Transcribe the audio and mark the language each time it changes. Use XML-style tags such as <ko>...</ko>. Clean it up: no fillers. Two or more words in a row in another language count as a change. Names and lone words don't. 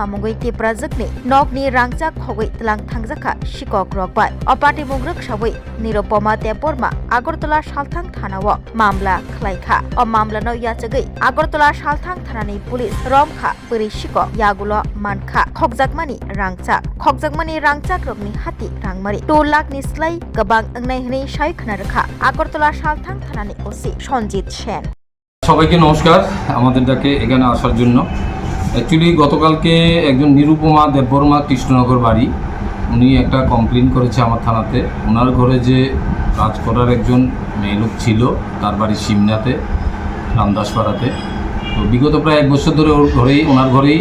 <trp>mungoi tiprajekni nokni rangcha khogoi tlang thangjaka shikok rokbai apati mungruk saboi Nirupama Deborma Agartala salthang thanao mamla khlaikha o mamla no yachagai Agartala salthang thanani police romkha buri shikok yagulo mankha khogjakmani rangcha krokni hati rangmari 2 lakh ni slai gabang angnai hni sai khna rakha Agartala salthang thanani osi সঞ্জিত সেন</trp> <bn>সবাইকে নমস্কার আমাদেরটাকে এখানে আসার জন্য অ্যাকচুয়ালি গতকালকে একজন নিরুপমা দেববর্মা কৃষ্ণনগর বাড়ি উনি একটা কমপ্লেন করেছে আমার থানাতে ওনার ঘরে যে কাজ করার একজন মেয়ে লোক ছিল তার বাড়ি সিমনাতে রামদাসপাড়াতে তো বিগত প্রায় 1 বছর ধরে ওনার ঘরেই</bn>